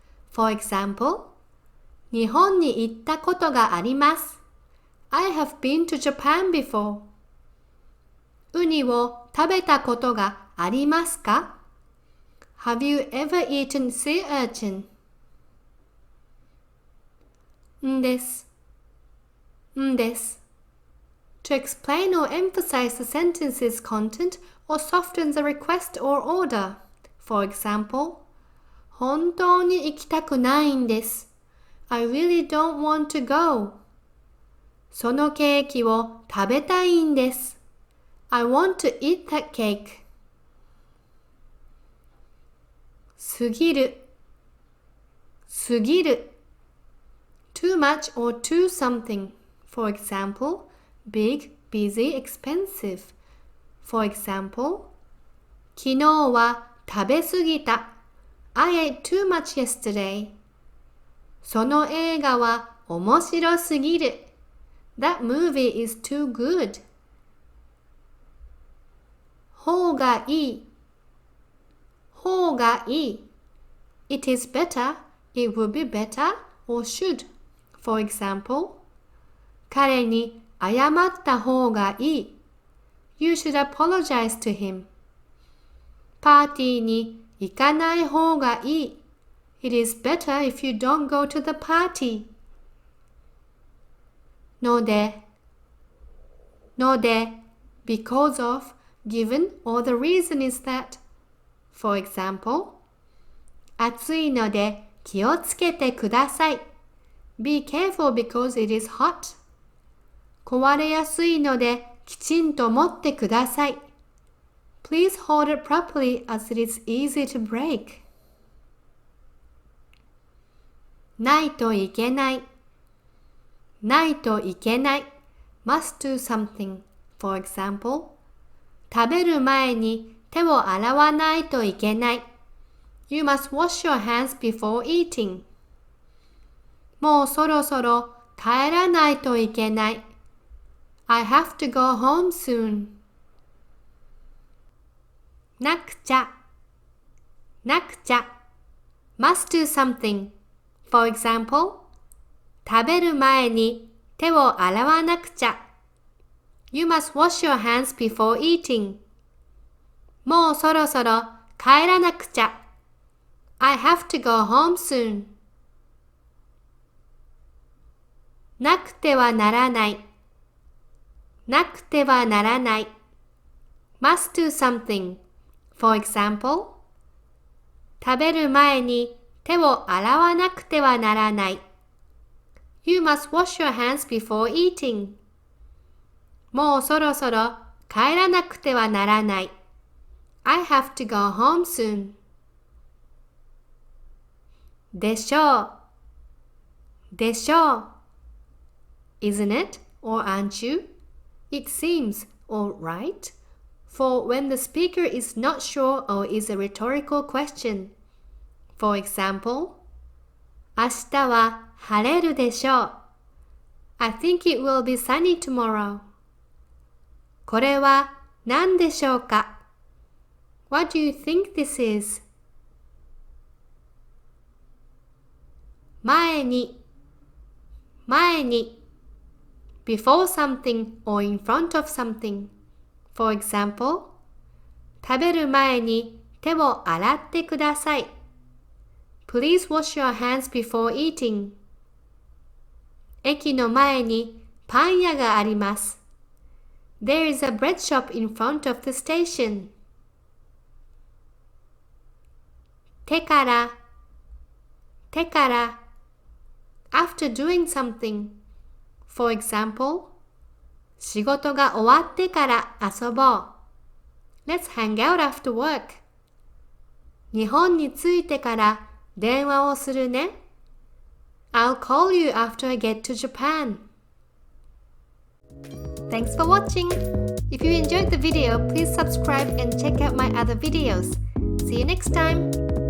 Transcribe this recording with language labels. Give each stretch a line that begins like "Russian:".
English: For example,
Japanese: 日本に行ったことがあります。
English: I have been to Japan before.
Japanese: ウニを食べたことがありますか？
English: Have you ever eaten sea urchin?
Japanese: んです。んです。
English: To explain or emphasize the sentence's content or soften the request or order. For example,
Japanese: 本当に行きたくないんです。
English: I really don't want to go.
Japanese: そのケーキを食べたいんです。
English: I want to eat that cake.
Japanese: 過ぎる。過ぎる。
English: Too much or too something. For example, big, busy, expensive. For example,
Japanese: 昨日は食べ過ぎた。
English: I ate too much yesterday.
Japanese: その映画は面白すぎる。
English: That movie is too good.
Japanese: 方がいい。方がいい。
English: It is better, it would be better, or should. For example,
Japanese: 彼に謝った方がいい。
English: You should apologize to him.
Japanese: パーティーに行かない方がいい。
English: It is better if you don't go to the party.
Japanese: ので、ので、
English: because of, given, or the reason is that. For example,
Japanese: 暑いので気をつけてください。
English: Be careful because it is hot.
Japanese: 壊れやすいのできちんと持ってください。
English: Please hold it properly as it is easy to break.
Japanese: ないといけない。ないといけない。
English: must do something. For example,
Japanese: 食べる前に手を洗わないといけない。
English: You must wash your hands before eating.
Japanese: もうそろそろ帰らないといけない。
English: I have to go home soon.
Japanese: なくちゃ。なくちゃ。
English: must do something. For example,
Japanese: 食べる前に手を洗わなくちゃ。
English: You must wash your hands before eating.
Japanese: もうそろそろ帰らなくちゃ。
English: I have to go home soon.
Japanese: なくてはならない。なくてはならない。
English: must do something. For example,
Japanese: 食べる前に手を洗わなくてはならない。
English: You must wash your hands before eating.
Japanese: もうそろそろ帰らなくてはならない。
English: I have to go home soon.
Japanese: でしょう。でしょう。
English: Isn't it? Or aren't you? It seems, or right? For when the speaker is not sure or is a rhetorical question. For example,
Japanese: 明日は晴れるでしょう。
English: I think it will be sunny tomorrow.
Japanese: これは何でしょうか？
English: What do you think this is?
Japanese: 前に、前に。
English: Before something or in front of something. For example,
Japanese: 食べる前に手を洗ってください。
English: Please wash your hands before eating.
Japanese: 駅の前にパン屋があります。
English: There is a bread shop in front of the station.
Japanese: 手から、手から。
English: After doing something. For example,
Japanese: 仕事が終わってから遊ぼう。
English: Let's hang out after work.
Japanese: 日本に着いてから電話をするね。
English: I'll call you after I get to Japan. Thanks for watching. If you enjoyed the video, please subscribe and check out my other videos. See you next time.